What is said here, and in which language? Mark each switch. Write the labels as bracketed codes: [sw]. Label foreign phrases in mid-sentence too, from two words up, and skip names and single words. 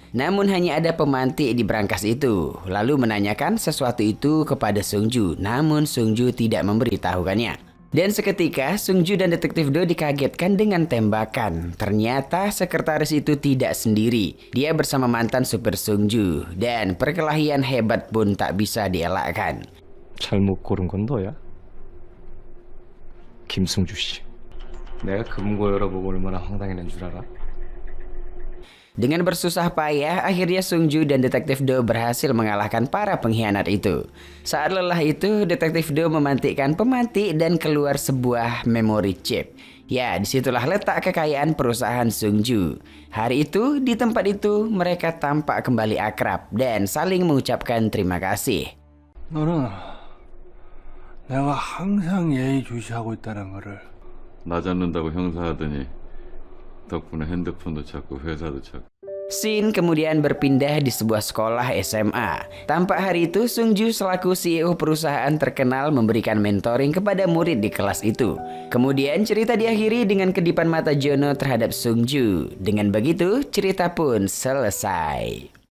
[id] Namun hanya ada pemantik di brankas itu. Lalu menanyakan sesuatu itu kepada Seungju. Namun Seungju tidak memberitahukannya. Dan seketika, Seungju dan Detektif Do dikagetkan dengan tembakan. Ternyata sekretaris itu tidak sendiri. Dia bersama mantan supir Seungju. Dan perkelahian hebat pun tak bisa dielakkan. [ko] 잘못 고른 건 너야? 김승주 씨. 내가 금고 열어보고 얼마나 황당했는 줄 알아? [id] Dengan bersusah payah, akhirnya Seungju dan Detektif Do berhasil mengalahkan para pengkhianat itu. Saat lelah itu, Detektif Do memantikkan pemantik dan keluar sebuah [en] memory chip. [id] Ya, disitulah letak kekayaan perusahaan Seungju. Hari itu, di tempat itu, mereka tampak kembali akrab dan saling mengucapkan terima kasih. [ko] 너는 내가 항상 예의주시하고 있다는 거를 나 잡는다고 형사하더니 덕분에 핸드폰도 찾고 회사도 찾고. [id] Scene kemudian berpindah di sebuah sekolah SMA. Tampak hari itu Seungju selaku CEO perusahaan terkenal memberikan mentoring kepada murid di kelas itu. Kemudian cerita diakhiri dengan kedipan mata Jono terhadap Seungju. Dengan begitu cerita pun selesai.